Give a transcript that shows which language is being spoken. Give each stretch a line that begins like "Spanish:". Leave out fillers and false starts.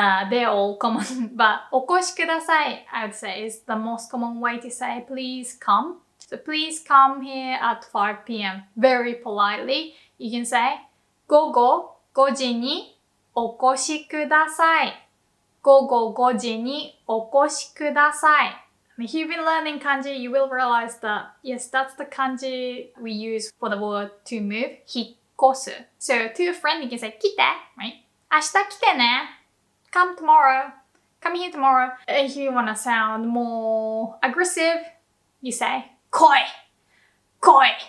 English: They're all common, but
Japanese: okoshi kudasai,
English: I would say, is the most common way to say please come. So please come here at 5 p.m. Very politely, you can say,
Japanese: gogo 5時にお越しください. Gogo 5時にお越しください.
English: If you've been learning kanji, you will realize that, yes, that's the kanji we use for the word to move, hikkosu. So to a friend, you can say, kite, right?
Japanese: 明日来てね.
English: Come tomorrow. Come here tomorrow. If you want to sound more aggressive, you say,
Japanese: koi, koi.